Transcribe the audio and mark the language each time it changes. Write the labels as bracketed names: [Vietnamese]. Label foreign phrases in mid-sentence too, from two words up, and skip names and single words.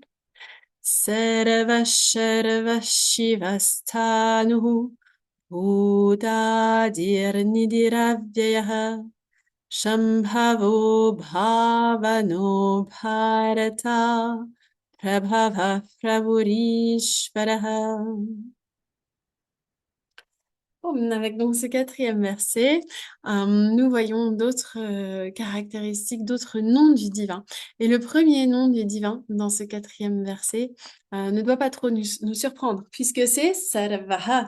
[Sanskrit] सर्व शर्व शिवस्थाणुः भूतादिर् निधिरव्यय शम्भवो भावनो भरत प्रभव प्रभुरीश्वरः. [French] Avec donc ce quatrième verset, nous voyons d'autres caractéristiques, d'autres noms du divin. Et le premier nom du divin dans ce quatrième verset ne doit pas trop nous surprendre, puisque c'est Sarvaha.